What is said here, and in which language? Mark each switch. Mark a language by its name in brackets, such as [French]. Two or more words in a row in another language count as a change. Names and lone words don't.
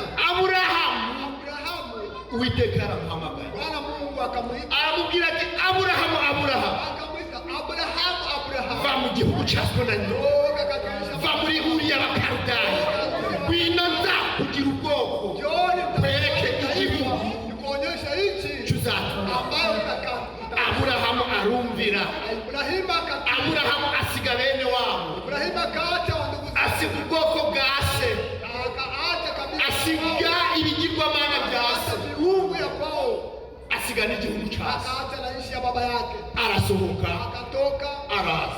[Kinyarwanda] Aburahamu Uwiteka aramuhamagaye. [Swahili] Bwana Mungu akamwita. [Kinyarwanda] Aramubwira ati Aburahamu, Aburahamu. [Swahili] Akamwita Aburahamu, Aburahamu. [Kinyarwanda] Va mu gihugu cya Sodoma. Va muri Uriya Bakaludaya. Ngwino nzakugira ubwoko. Kwereke igihugu. [Swahili] Nikuonyesha nchi. [Kinyarwanda] Tuzatuma. [Swahili] Ambayo utakaa. [Kinyarwanda] Aburahamu arumvira. Aburahamu asiga bene wabo. Asiga ubwoko bwa se. Asiga ibigirwamana bya se. Asiga n'igihugu cya se. Arasohoka. Araza.